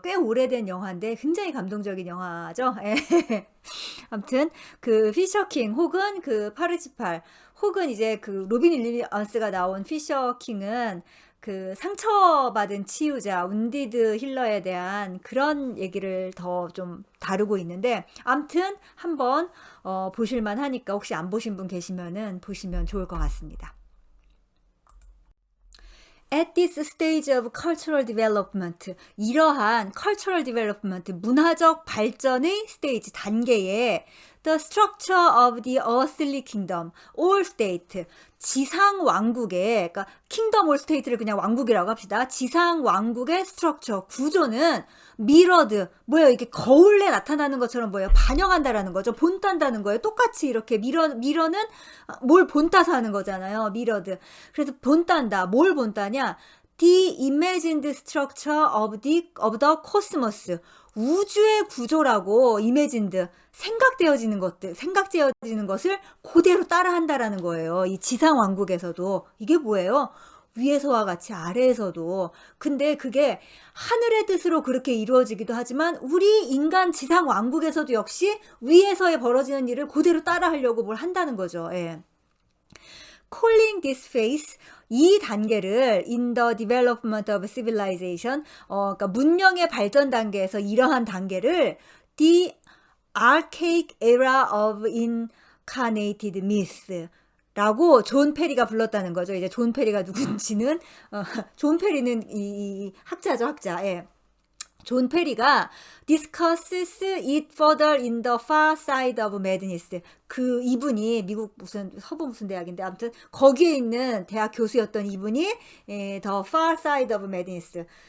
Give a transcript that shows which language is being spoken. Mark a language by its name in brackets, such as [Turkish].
[Korean] 꽤 오래된 영화인데 굉장히 감동적인 영화죠. 아무튼 그 피셔킹 혹은 그 파르치팔 혹은 이제 그 로빈 윌리엄스가 나온 피셔킹은 그 상처받은 치유자, 운디드 힐러에 대한 그런 얘기를 더 좀 다루고 있는데, 암튼 한번 보실만 하니까 혹시 안 보신 분 계시면은 보시면 좋을 것 같습니다. [English] At this stage of cultural development, [Korean] 이러한 [English] cultural development, [Korean] 문화적 발전의 스테이지, 단계에 [English] the structure of the earthly kingdom, all state, [Korean] 지상 왕국의, 그러니까 [English] kingdom all state를 [Korean] 그냥 왕국이라고 합시다. 지상 왕국의 structure, 구조는 mirrored, 뭐예요? 이게 거울에 나타나는 것처럼 뭐예요? 반영한다라는 거죠. 본딴다는 거예요. 똑같이 이렇게 미러는 뭘 본따서 하는 거잖아요. [English] mirrored. [Korean] 그래서 본딴다. 뭘 본따냐? [English] The imagined structure of the cosmos. [Korean] 우주의 구조라고 imagined, 생각되어지는 것을 그대로 따라한다라는 거예요. 이 지상 왕국에서도. 이게 뭐예요? 위에서와 같이 아래에서도. 근데 그게 하늘의 뜻으로 그렇게 이루어지기도 하지만 우리 인간 지상 왕국에서도 역시 위에서의 벌어지는 일을 그대로 따라하려고 뭘 한다는 거죠. 예. [English] Calling this phase, [Korean] 이 단계를 [English] in the development of civilization, [Korean] 그러니까 문명의 발전 단계에서 이러한 단계를 [English] the archaic era of incarnated myth [Korean] 라고 존 페리가 불렀다는 거죠. 이제 존 페리가 누군지는 존 페리는 이 학자죠, 학자. [English] 예. 존 페리가 discusses it further in the far side of madness. [Korean] 이분이 미국 서부 무슨 대학인데 아무튼 거기에 있는 대학 교수였던 이분이 the far side of madness.